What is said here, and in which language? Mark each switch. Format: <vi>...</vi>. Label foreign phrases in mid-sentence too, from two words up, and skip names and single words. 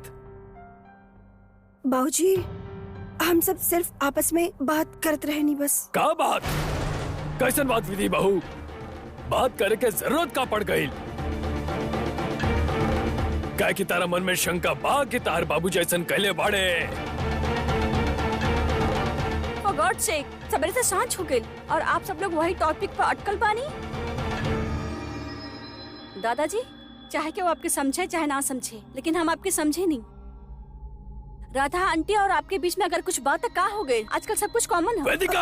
<bho>बाबूजी, हम सब सिर्फ आपस में बात करत रहे नहीं बस। का बात? कैसन बात विधि बहू? बात करे के जरूरत का पड़ गई? क्या कि तारा मन में शंका बा कि तार बाबू जैसन कहले बाड़े?</bho> <en>For God's sake,</en> <bho>सबरे से सांझ हो गई और आप सब लोग वही टॉपिक पर अटकल बानी। दादाजी, चाहे कि वो आपके समझे चाहे ना समझे, लेकिन हम आपके समझे नहीं। राधा आंटी और आपके बीच में अगर कुछ बात का हो गई, आजकल सब कुछ कॉमन है। वेदिका!</bho>